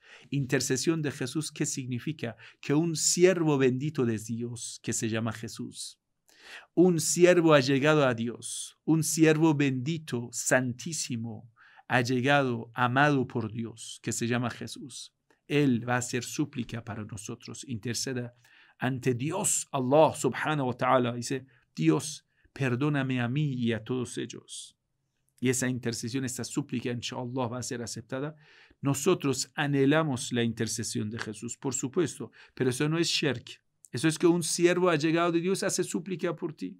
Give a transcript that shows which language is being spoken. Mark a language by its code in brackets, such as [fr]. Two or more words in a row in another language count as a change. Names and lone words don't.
[es] Intercesión de Jesús, ¿qué significa? Que un siervo bendito de Dios, que se llama Jesús, un siervo ha llegado a Dios, un siervo bendito, santísimo, ha llegado, amado por Dios, que se llama Jesús. Él va a hacer súplica para nosotros, interceda ante Dios, [ar] الله سبحانه وتعالى. [es] Dice, Dios, perdóname a mí y a todos ellos. Y esa intercesión, esta súplica, inshallah, va a ser aceptada. Nosotros anhelamos la intercesión de Jesús, por supuesto, pero eso no es shirk. Eso es que un siervo ha llegado de Dios, hace súplica por ti.